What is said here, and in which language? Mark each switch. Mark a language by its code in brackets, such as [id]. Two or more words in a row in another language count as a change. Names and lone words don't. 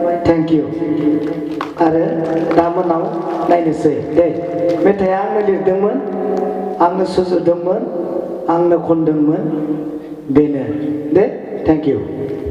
[en] thank you [brx] आरो दा मोनाव नायनोसै दे मेथाइआ आंनो लिरदोंमोन आंनो सुजुदोंमोन आंनो खनदोंमोन बेनो दे [en] thank you